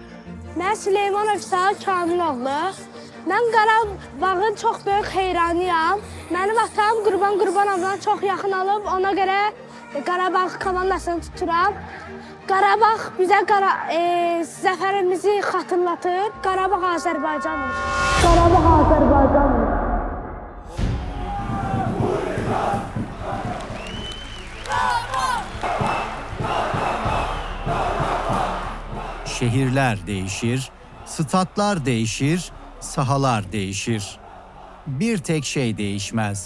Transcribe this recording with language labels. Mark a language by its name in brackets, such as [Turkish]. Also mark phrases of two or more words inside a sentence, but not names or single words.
[Azerbaijani] Mən Süleymanov İsa Kamiloğlu. Mən Qarabağın çox böyük heyranıyam. Mənim atam Qurban Qurbanovdan çox yaxın olub, ona görə Qarabağ komandasını tuturam. Qarabağ bizə zəfərimizi xatırlatır. Qarabağ Azərbaycandır. Qarabağ Azərbaycandır. [Turkish] Şehirler değişir, statlar değişir, sahalar değişir. Bir tek şey değişmez.